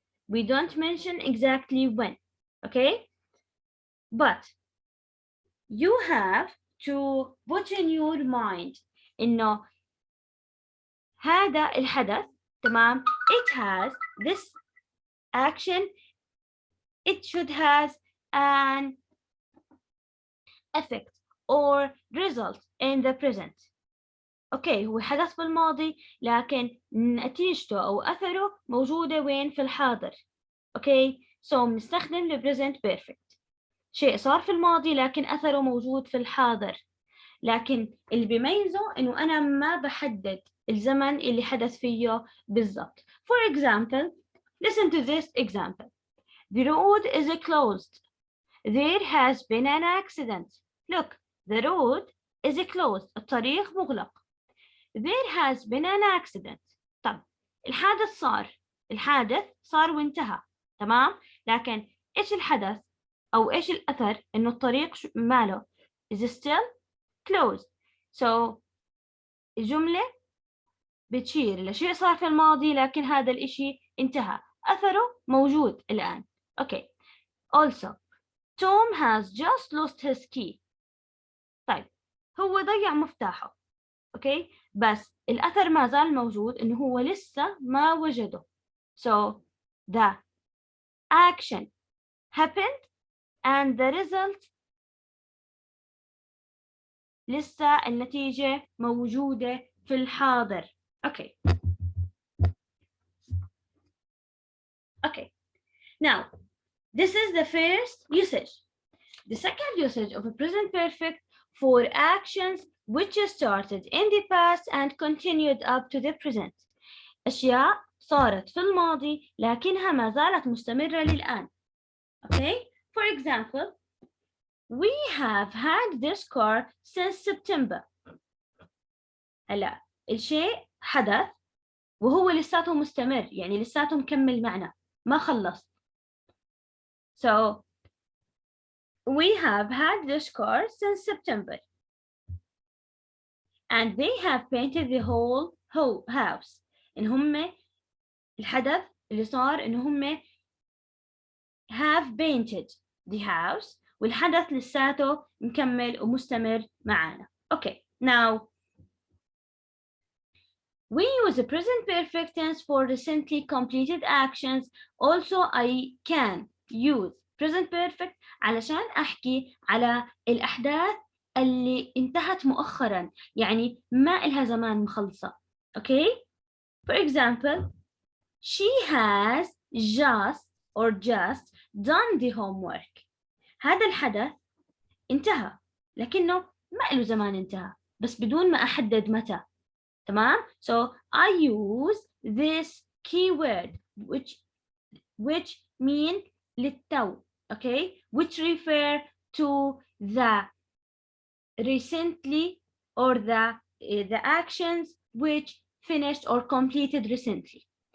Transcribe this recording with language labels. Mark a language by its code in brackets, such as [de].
[en] We don't mention exactly when. Okay, but you have to put in your mind [ar] إنه هذا الحدث تمام, [en] it has this action, it should has an effect or result in the present. [ar] اوكي, هو حدث بالماضي لكن نتيجته او اثره موجوده وين؟ في الحاضر. اوكي, so بنستخدم ال present perfect. شيء صار في الماضي لكن اثره موجود في الحاضر. لكن اللي بيميزه انه انا ما بحدد الزمن اللي حدث فيه بالضبط. [en] For example, listen to this example. The road is closed. There has been an accident. Look, the road is closed. [ar] الطريق مغلق. [en] There has been an accident. [ar] طب الحادث صار وانتهى. تمام؟ لكن إيش الحدث أو إيش الأثر؟ إنه الطريق ماله [en] is still closed. [ar] So الجملة بتشير لشيء صار في الماضي لكن هذا الإشي انتهى. أثره موجود الآن. Okay. [en] Also, Tom has just lost his key. [ar] طيب, هو ضيع مفتاحه. اوكي, بس الاثر ما زال موجود انه هو لسه ما وجده. [en] So the action happened and the result [ar] لسه النتيجة موجودة في الحاضر. [en] Okay. Okay. Now, this is the first usage. The second usage of a present perfect for actions which started in the past and continued up to the present. [ar] أشياء صارت في الماضي لكنها ما زالت مستمرة للآن. [en] Okay? For example, we have had this car since September. [ar] هلا الشيء حدث وهو لساته مستمر، يعني لساته مكمل معنا ما خلص. [en] So we have had this car since September and they have painted the whole house. [ar] إن هم الحدث اللي صار إن هم [en] have painted the house [ar] والحدث لساته مكمل ومستمر معانا. [en] Okay, now we use the present perfect tense for recently completed actions. Also, I can use present perfect [ar] علشان أحكي على الأحداث اللي انتهت مؤخرا، يعني ما إلها زمان مخلصة. [en] Okay? For example, she has just done the homework. [ar] هذا الحدث انتهى لكنه ما له زمان انتهى، بس بدون ما أحدد متى. [en] تمام؟ So I use this keyword which mean [ar] للتو. [en] Okay? Which refer to the recently or the actions which finished or completed recently.